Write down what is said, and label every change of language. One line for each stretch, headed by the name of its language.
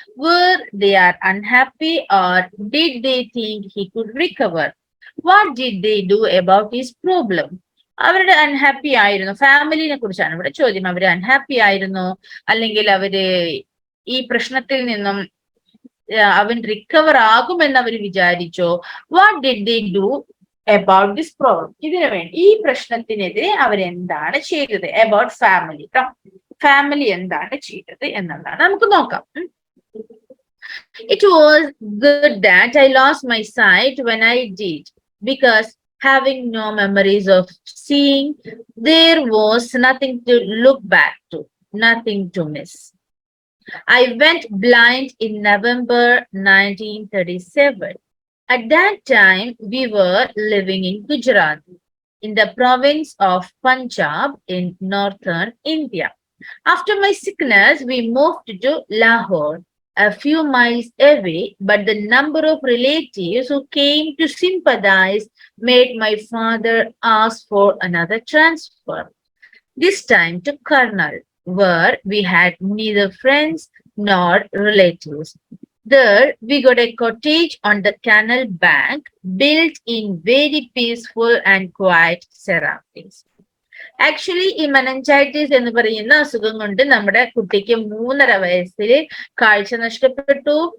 English: Were they are unhappy or did they think he could recover? What did they do about his problem?
Malayalam: അവരുടെ unhappy ആയിരുന്നു. ഫാമിലിനെ കുറിച്ചാണ് ഇവിടെ ചോദ്യം. അവര് unhappy ആയിരുന്നു, അല്ലെങ്കിൽ അവര് ഈ പ്രശ്നത്തിൽ നിന്നും അവൻ റിക്കവർ ആകുമെന്ന് അവർ വിചാരിച്ചോ?
English: What did they do about this problem?
Malayalam: ഇതിനു വേണ്ടി, ഈ പ്രശ്നത്തിനെതിരെ അവരെന്താണ് ചെയ്തത്?
English: About family.
Malayalam: ഫാമിലി എന്താണ് ചെയ്തത് എന്നുള്ളതാണ് നമുക്ക് നോക്കാം.
English: It was good that I lost my sight when I did, because having no memories of seeing, there was nothing to look back to, nothing to miss. I went blind in November 1937. At that time, we were living in Gujarat, in the province of Punjab in northern India. After my sickness, we moved to Lahore, a few miles away, but the number of relatives who came to sympathize made my father ask for another transfer, this time to Karnal, where we had neither friends nor relatives. There, we got a cottage on the canal bank, built in very peaceful and quiet surroundings.
Malayalam: Actually ഈ meningitis എന്ന് പറയുന്ന അസുഖം കൊണ്ട് നമ്മുടെ കുട്ടിക്ക് 3.5 വയസ്സിൽ കാഴ്ച നഷ്ടപ്പെട്ടു.